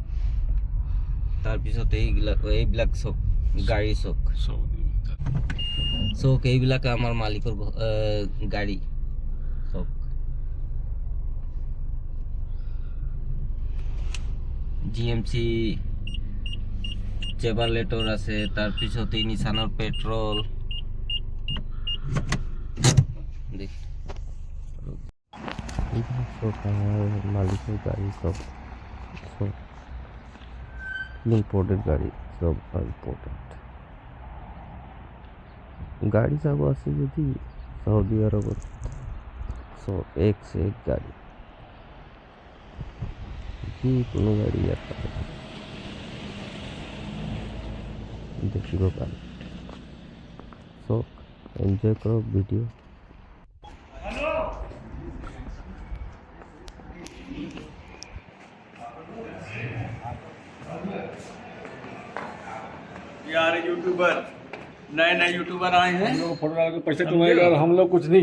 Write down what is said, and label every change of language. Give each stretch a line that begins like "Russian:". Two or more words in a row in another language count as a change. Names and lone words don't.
Assamese: তাৰপিছত এইবিলাক চক গাড়ী চক, এইবিলাক আমাৰ মালিকৰ গাড়ী চক। GMC চেভাৰলেটৰ আছে, তাৰপিছত এই নিছানৰ পেট্ৰল।
Bangla: মালিকের গাড়ি সব ইম্পোর্টেড গাড়ি, সব ইম্পোর্টেড গাড়ি সব আছে যদি সৌদি আরবত সব
Hindi: एक से एक
Bangla: গাড়ি, যে কোনো গাড়ি আছে দেখিব পারে। সব এনজয় করো ভিডিও।
Hindi: यार यूट्यूबर नए यूट्यूबर आए हैं, हम लोग फोटो डाल के पैसे कमाएगा और हम लोग कुछ नहीं।